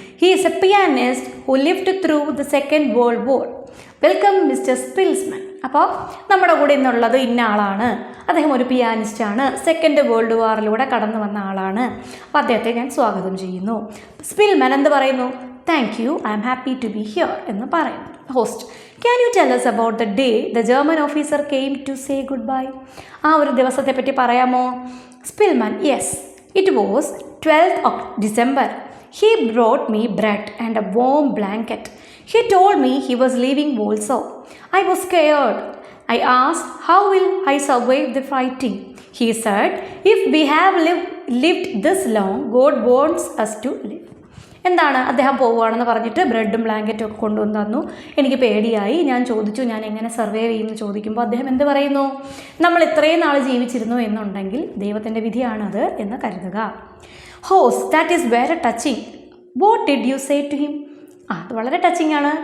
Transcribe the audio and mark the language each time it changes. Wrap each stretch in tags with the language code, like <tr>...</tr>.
<en>He is a pianist who lived through the second world war.</en> <ml>Welcome mister സ്പിൽസ്മൻ. അപ്പോൾ നമ്മുടെ കൂടെ ഇന്നുള്ളത് ഇന്ന ആളാണ്, അദ്ദേഹം ഒരു പിയാനിസ്റ്റാണ്, സെക്കൻഡ് വേൾഡ് വാറിലൂടെ കടന്നു വന്ന ആളാണ്. അപ്പോൾ അദ്ദേഹത്തെ ഞാൻ സ്വാഗതം ചെയ്യുന്നു. സ്പിൽമൻ എന്ത് പറയുന്നു?</ml> <en>thank you, I'm happy to be here</en> <ml>എന്ന് പറയുന്നു.</ml> <en>Host, can you tell us about the day the German officer came to say goodbye?</en> <ml>ആ ഒരു ദിവസത്തെ പറ്റി പറയാമോ?</ml> <en>Spilman, yes, it was 12th of December. He brought me bread and a warm blanket. He told me he was leaving Warsaw. I was scared. I asked, how will I survive the fighting? He said, if we have lived this long, God wants us to live.</en> <ml>എന്താണ്, അദ്ദേഹം പോവുകയാണെന്ന് പറഞ്ഞിട്ട് ബ്രെഡും ബ്ലാങ്കറ്റും ഒക്കെ കൊണ്ടുവന്ന് തന്നു. എനിക്ക് പേടിയായി. ഞാൻ ചോദിച്ചു ഞാൻ എങ്ങനെ സർവൈവ് ചെയ്യുമെന്ന് ചോദിക്കുമ്പോൾ അദ്ദേഹം എന്ത് പറയുന്നു? നമ്മൾ ഇത്രയും നാൾ ജീവിച്ചിരുന്നു എന്നുണ്ടെങ്കിൽ ദൈവത്തിൻ്റെ വിധിയാണത് എന്ന് കരുതുക.</ml> <en>ഹോസ്, that is very touching. What did you say to him?</en> <ml>അത് വളരെ ടച്ചിങ് ആണ്.</ml>